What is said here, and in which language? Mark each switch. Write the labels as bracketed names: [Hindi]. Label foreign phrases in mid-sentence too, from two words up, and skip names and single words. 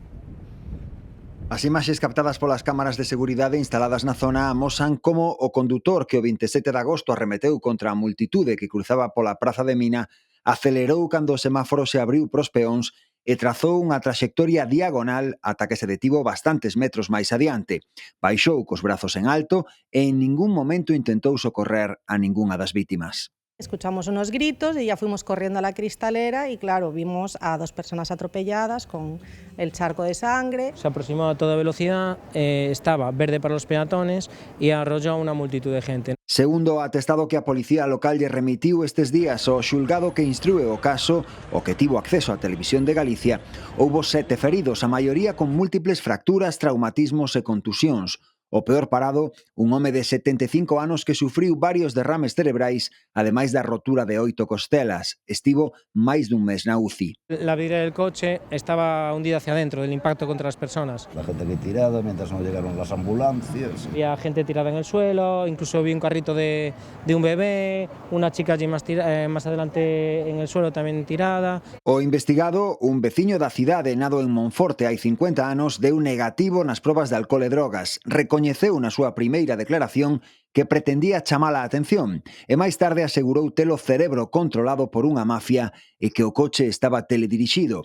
[Galician] As imaxes captadas polas cámaras de seguridade instaladas na zona amosan como o condutor que o 27 de agosto arremeteu contra a multitude que cruzaba pola Praza de Mina acelerou cando o semáforo se abriu pros peóns e trazou unha traxectoria diagonal ata que se detivo bastantes metros máis adiante. Baixou cos brazos en alto e en ningún momento intentou socorrer a ningunha das vítimas. [Spanish] Escuchamos unos gritos y ya fuimos corriendo a la cristalera y claro, vimos a 2 personas atropelladas con el charco de sangre. Se aproximó a toda velocidad, estaba verde para los peatones y arrolló a una multitud de gente. [Galician] Segundo o atestado que a Policía Local lle remitiu estes días ao xulgado que instrúe o caso, o que tivo acceso á Televisión de Galicia, houbo 7 feridos, a maioría con múltiples fracturas, traumatismos e contusións. O peor parado, un home de 75 anos que sufriu varios derrames cerebrais, ademais da rotura de 8 costelas. Estivo máis dun mes na UCI. [Spanish] La vidriera del coche estaba hundida hacia adentro del impacto contra las personas. La gente aquí tirada mientras no llegaron las ambulancias. Había gente tirada en el suelo, incluso vi un carrito de un bebé, una chica allí más adelante en el suelo también tirada. [Galician] O investigado, un veciño da cidade nado en Monforte hai 50 anos, deu negativo nas probas de alcohol e drogas. Recoñeceu na súa primeira declaración que pretendía chamar a atención e máis tarde asegurou ter o cerebro controlado por unha mafia e que o coche estaba teledirixido.